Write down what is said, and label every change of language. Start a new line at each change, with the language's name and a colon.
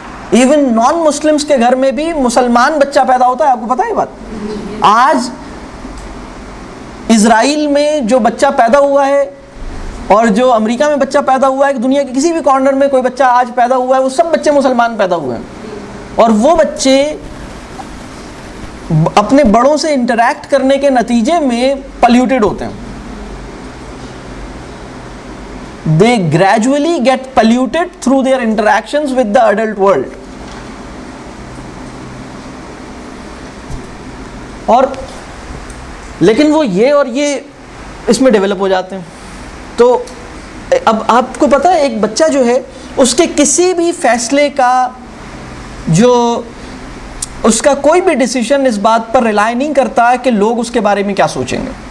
Urdu: Even non Muslims کے گھر میں بھی مسلمان بچہ پیدا ہوتا ہے, آپ کو پتہ ہے یہ بات؟ آج اسرائیل میں جو بچہ پیدا ہوا ہے اور جو امریکہ میں بچہ پیدا ہوا ہے, کہ دنیا کے کسی بھی کارنر میں کوئی بچہ آج پیدا ہوا ہے, وہ سب بچے مسلمان پیدا ہوئے ہیں. اور وہ بچے اپنے بڑوں سے انٹریکٹ کرنے کے نتیجے میں پلیوٹیڈ ہوتے ہیں.
English: They gradually get polluted through their interactions with the adult world.
Urdu: اور لیکن وہ یہ اور یہ اس میں ڈیولپ ہو جاتے ہیں. تو اب آپ کو پتہ ہے ایک بچہ جو ہے اس کے کسی بھی فیصلے کا جو اس کا کوئی بھی ڈیسیژن اس بات پر ریلائی نہیں کرتا کہ لوگ اس کے بارے میں کیا سوچیں گے.